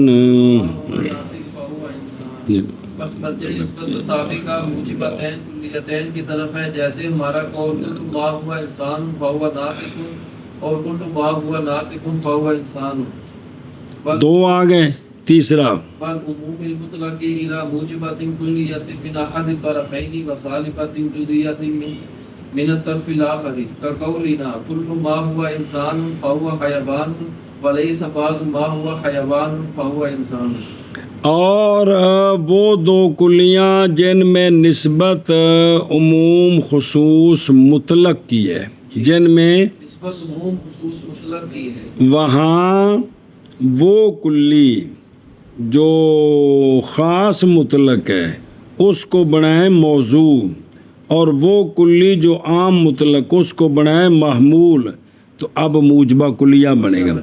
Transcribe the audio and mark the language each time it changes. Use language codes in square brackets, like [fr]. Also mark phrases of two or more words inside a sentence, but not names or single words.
[ar] ناطق فہو انسان۔ [ur] بس مرجع نسبت تساوی کا موجبتین کلیتین کی طرف ہے، جیسے ہمارا قول [ar] کل ما ہوا انسان فہو ناطق [ur] اور [ar] کل ما ہوا ناطق فہو انسان۔ [ur] دو آ گئے، تیسرا [ar] بل عموم المطلق الى موجبات كلية من احد الطرفين وسالبة جزئية من الطرف الاخر كقولنا كل ما هو انسان فهو حيوان وليس بعض ما هو حيوان فهو انسان۔ [ur] اور وہ دو کلیاں جن میں نسبت عموم خصوص مطلق کی ہے، جن میں نسبت عموم خصوص مطلق کی ہے، وہاں وہ کلی جو خاص مطلق ہے اس کو بنائیں موضوع، اور وہ کلی جو عام مطلق اس کو بنائیں محمول، تو اب موجبہ کلیہ بنے گا۔